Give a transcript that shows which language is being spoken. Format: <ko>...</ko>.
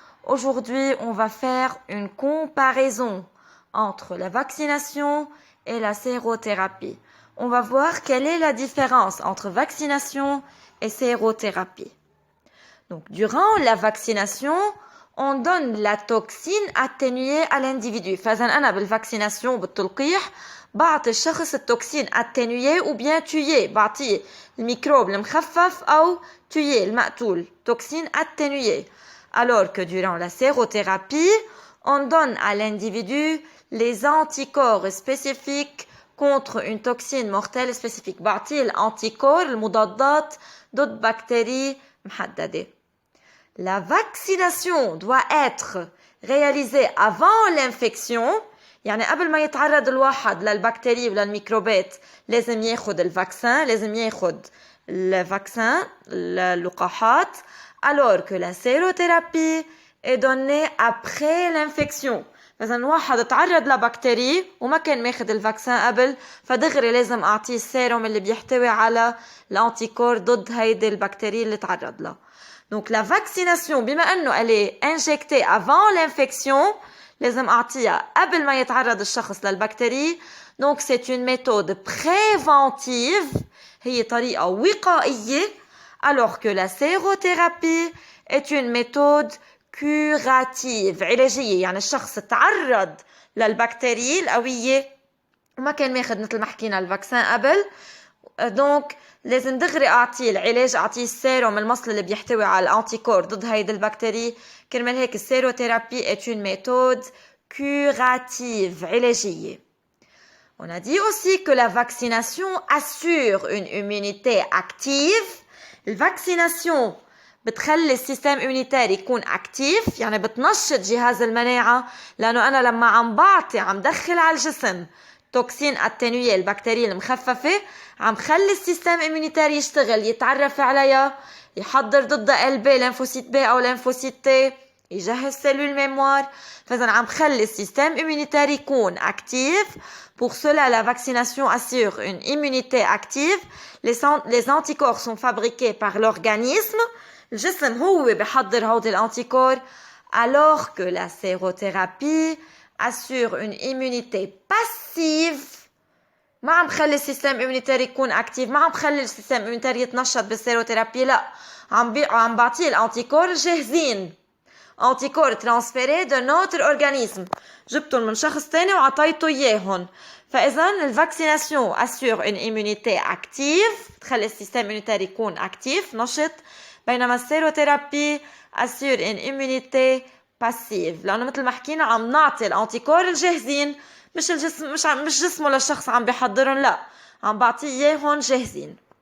<fr>Aujourd'hui on va faire une comparaison entre la vaccination et la sérothérapie. On va voir quelle est la différence entre vaccination et sérothérapie. Donc, durant la vaccination, on donne la toxine atténuée à l'individu.</fr> <ar>فإذا أنا بالvaccination بالتلقيح بعطي الشخص التوكسين</ar> <fr>atténuée ou bien tuée.</fr> <ar>بعطيه الميكروب المخفف أو tué المقتول.</ar> <fr>Toxine atténuée. Alors que durant la sérothérapie, on donne à l'individu les anticorps spécifiques contre une toxine mortelle spécifique.</fr> <ar>بعطيه الانتيكور المضادات ضد بكتيريا محددة.</ar> <fr>La vaccination doit être réalisée avant l'infection.</fr> <ar>يعني قبل ما يتعرض الواحد للبكتيريا وللميكروبات لازم ياخد الفاكسين، لازم ياخد الفاكسين اللقاحات.</ar> <fr>Alors que la sérothérapie est donnée après l'infection.</fr> <ar>مثلا واحد تعرض لبكتيريا وما كان ماخد الفاكسين قبل، فدغري لازم اعطيه السيروم اللي بيحتوي على الانتيكور ضد هيدي البكتيريا اللي تعرض لها.</ar> <fr>Donc la vaccination</fr> <ar>بما انه</ar> <fr>elle est injectée avant l'infection،</fr> <ar>لازم اعطيها قبل ما يتعرض الشخص للبكتيريا.</ar> <fr>Donc c'est une méthode préventive،</fr> <ar>هي طريقة وقائية.</ar> <fr>Alors que la sérothérapie est une méthode curative</fr> <ar>علاجية، يعني الشخص تعرض للبكتيريا القوية وما كان ماخد مثل ما حكينا الفاكسين قبل، دونك لازم دغري اعطيه العلاج، اعطيه السيروم المصل اللي بيحتوي على الانتيكور ضد هيدي البكتيريا. كرمال هيك السيروثيرابي</ar> <fr>est une méthode curative</fr> <ar>علاجية.</ar> <fr>On a dit aussi que la vaccination assure une immunité active.</fr> <ar>الفاكسيناسيون بتخلي السيستم immunitaire يكون اكتيف، يعني بتنشط جهاز المناعة، لأنه أنا لما عم دخل على الجسم توكسين اتنوية البكتيريا المخففة، عم خلي السيستم immunitaire يشتغل، يتعرف عليها، يحضر ضدها ال بي لينفوسيت بي أو لينفوسيت تي، يجهز سيلول ميموار. فإذا عم خلي السيستم immunitaire يكون actif.</ar> <fr>Pour cela, la vaccination assure une immunité active. Les anticorps sont fabriqués par l'organisme.</fr> <ar>الجسم هو بحضر هودي الانتيكور.</ar> <fr>Alors que la sérothérapie assure une immunité passive.</fr> <ar>ما عم خلي السيستم immunitaire يكون actif، ما عم خلي السيستم immunitaire يتنشط بالسيروثيرابي، لا، عم بعطيه الانتيكور جاهزين، انتيكور ترانسفيري</ar> <fr>de notre organisme،</fr> <ar>جبتهم من شخص تاني وعطيته اياهم. فاذا الفاكسيناسيون</ar> <fr>assure une immunité active،</fr> <ar>تخلي السيستم immunitaire يكون actif نشط، بينما السيروثيرابي</ar> <fr>assure une immunité passive،</fr> <ar>لانه مثل ما حكينا عم نعطي الانتيكور الجاهزين، مش الجسم مش جسمه للشخص عم بيحضرهم، لا، عم بعطيه اياهم جاهزين.</ar>